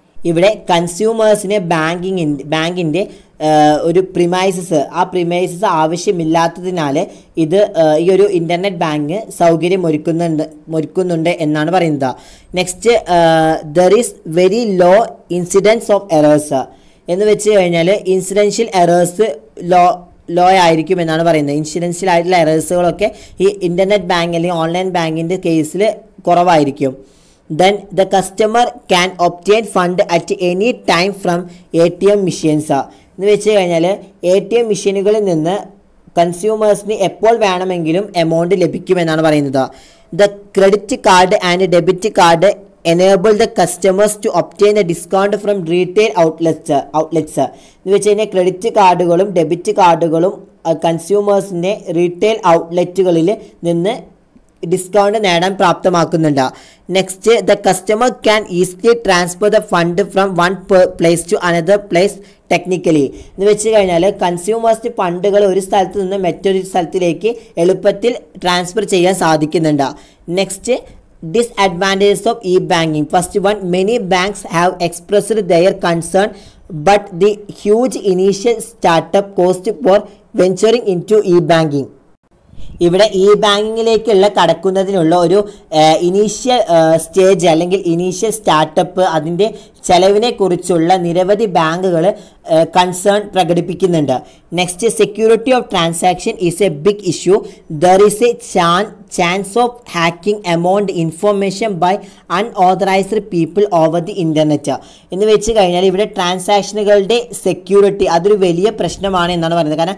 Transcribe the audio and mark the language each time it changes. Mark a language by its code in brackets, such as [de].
[ml] ഇവിടെ കൺസ്യൂമേഴ്സിനെ ബാങ്കിൻ്റെ ഒരു ആ പ്രിമൈസസ് ആവശ്യമില്ലാത്തതിനാൽ ഇത് ഈ ഒരു ഇൻ്റർനെറ്റ് ബാങ്ക് സൗകര്യം ഒരുക്കുന്നുണ്ട് എന്നാണ് പറയുന്നത്. [en] Next, there is very low incidence of errors. [ml] എന്ന് വെച്ച് കഴിഞ്ഞാൽ ഇൻസിഡൻഷ്യൽ എറേഴ്സ് ലോ ആയിരിക്കും എന്നാണ് പറയുന്നത്. ഇൻസിഡൻഷ്യൽ ആയിട്ടുള്ള എറേഴ്സുകളൊക്കെ ഈ ഇൻ്റർനെറ്റ് ബാങ്ക് അല്ലെങ്കിൽ ഓൺലൈൻ ബാങ്കിൻ്റെ കേസിൽ കുറവായിരിക്കും. [en] Then the customer can obtain fund at any time from ATM machines. [ml] എന്ന് വെച്ച് കഴിഞ്ഞാൽ ATM മെഷീനുകളിൽ നിന്ന് കൺസ്യൂമേഴ്സിന് എപ്പോൾ വേണമെങ്കിലും എമൗണ്ട് ലഭിക്കുമെന്നാണ് പറയുന്നത്. [en] the credit card and debit card enable the customers to obtain a discount from retail outlets [ml] എന്ന് വെച്ച് കഴിഞ്ഞാൽ ക്രെഡിറ്റ് കാർഡുകളും ഡെബിറ്റ് കാർഡുകളും കൺസ്യൂമേഴ്സിൻ്റെ റീറ്റെയിൽ ഔട്ട്ലെറ്റുകളിൽ നിന്ന് ഡിസ്കൗണ്ട് നേടാൻ പ്രാപ്തമാക്കുന്നുണ്ട്. [en] next, the customer can easily transfer the fund from one place to another place technically [ml] എന്ന് വെച്ച് കഴിഞ്ഞാൽ കൺസ്യൂമേഴ്സിന് ഫണ്ടുകൾ ഒരു സ്ഥലത്ത് നിന്ന് മറ്റൊരു സ്ഥലത്തിലേക്ക് എളുപ്പത്തിൽ ട്രാൻസ്ഫർ ചെയ്യാൻ സാധിക്കുന്നുണ്ട്. [en] Next, disadvantages of e-banking. First one, many banks have expressed their concern, but the huge initial startup cost for venturing into e-banking. [ml] ഇവിടെ ഇ ബാങ്കിങ്ങിലേക്കുള്ള കടക്കുന്നതിനുള്ള ഒരു ഇനീഷ്യൽ സ്റ്റേജ് അല്ലെങ്കിൽ ഇനീഷ്യൽ സ്റ്റാർട്ടപ്പ് അതിൻ്റെ ചെലവിനെ കുറിച്ചുള്ള നിരവധി ബാങ്കുകൾ concern പ്രകടിപ്പിക്കുന്നുണ്ട്. [en] Next, security of transaction is a big issue. There is a chance of hacking amount information by unauthorised people over the internet [ml] എന്ന് വെച്ച് കഴിഞ്ഞാൽ ഇവിടെ ട്രാൻസാക്ഷനുകളുടെ സെക്യൂരിറ്റി അതൊരു വലിയ പ്രശ്നമാണ് എന്നാണ് പറയുന്നത്.